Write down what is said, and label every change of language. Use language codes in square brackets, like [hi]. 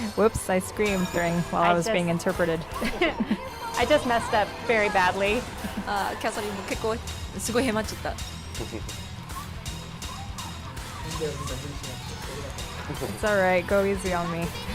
[en] Whoops, I screamed while I was being interpreted. I just messed up very badly. [ja] キャサリンも結構すごいへまっちゃった。 [en] It's alright, go easy on me.